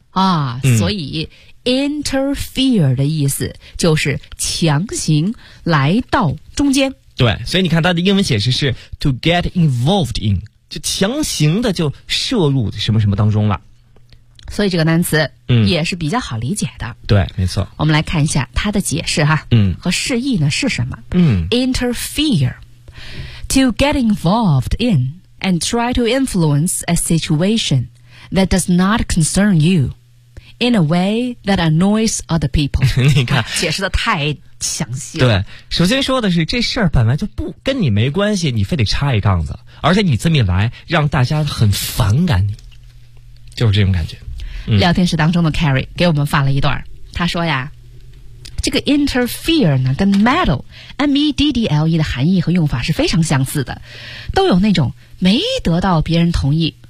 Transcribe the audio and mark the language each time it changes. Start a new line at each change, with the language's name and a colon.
Chinese: 啊、嗯、所以 interfere 的意思就是强行来到中间。对，所以你看它的英文解释是
English: to get involved in，
Chinese: 就强行的就涉入什么什么当中了。所以这个单词也是比较好理解的、嗯、对，没错。我们来看一下它的解释哈，嗯，和释义呢是什么。嗯，
English: interfere to get involved in and try to influence a situation that does not concern you in a way that annoys other people。
Chinese: 你看、啊、解释的太详细了。对，首先说的是这事儿本来就不跟你没关系，你非得插一杠子，而且你这么一来让大家很反感你，就是这种感觉。聊天室当中的 Carrie 给我们发了一段，他说呀，这个 interfere 呢跟 meddle M-E-D-D-L-E 的含义和用法是非常相似的，都有那种没得到别人同意、